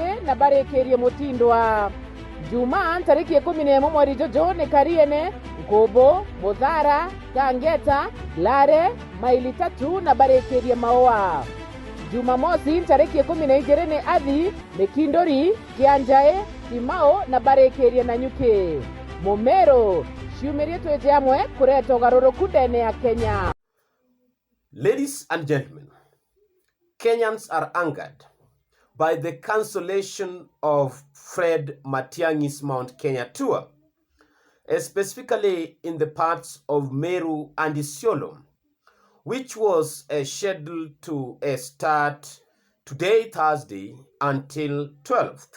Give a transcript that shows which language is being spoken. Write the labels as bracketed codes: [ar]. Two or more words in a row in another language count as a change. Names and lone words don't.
[mer] na barekerie mutindwa Juma tariki 11 mweri Jojo ne Kariene Ngobo Modhara Kangeta Lare maili 3 na barekerie Maoa. Jumamosi tariki 12 ne Adhi ne Kindori Kianjae Kimao na barekerie Nanyuke. Momero Shumerie twejamwe kureto garoro kudene ya Kenya. [en] Ladies and gentlemen, Kenyans are angered by the cancellation of Fred Matiang'i's Mount Kenya tour, specifically in the parts of Meru and Isiolo, which was scheduled to start today, Thursday, until 12th.